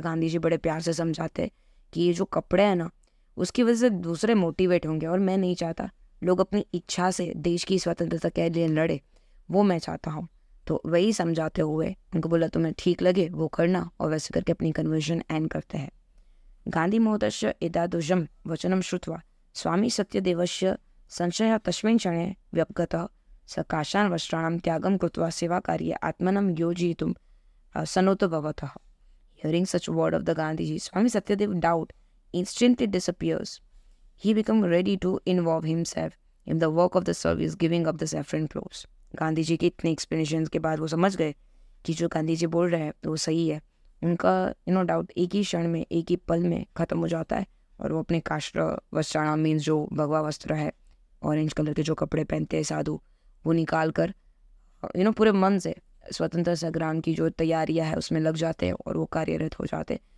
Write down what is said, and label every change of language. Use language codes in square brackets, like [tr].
[hi] गांधी जी बड़े प्यार से समझाते हैं कि ये जो कपड़े हैं ना, उसकी वजह से दूसरे मोटिवेट होंगे। और मैं नहीं चाहता लोग अपनी इच्छा से देश की स्वतंत्रता के लिए लड़े, वो मैं चाहता हूँ। तो वही समझाते हुए उनको बोला तुम्हें ठीक लगे वो करना, और वैसे करके अपनी कन्वर्जन एंड करते हैं। [sa] गांधी महोदयस्य एतादृशं वचनं श्रुत्वा स्वामी सत्यदेवस्य संशयः तस्मिन् क्षणे व्यपगतः। स काषाण वस्त्राणां त्यागं कृत्वा सेवाकार्ये आत्मनं योजयितुं सन्नद्धः। [en] Hearing such word of the Gandhiji, Swami Satyadev doubt instantly disappears. He becomes ready to involve himself in the work of the service, giving up the saffron clothes. [hi] Gandhi ji के इतने एक्सप्लेनेशन के बाद वो समझ गए कि जो गांधी जी बोल रहे हैं वो सही है। उनका डाउट एक ही क्षण में, एक ही पल में ख़त्म हो जाता है और वो अपने काष्ठ वस्त्राणाम मीन्स जो भगवा वस्त्र है, ऑरेंज कलर के जो कपड़े पहनते हैं साधु, वो निकाल कर पूरे मन से स्वतंत्र संग्राम की जो तैयारियां है उसमें लग जाते हैं और वो कार्यरत हो जाते हैं।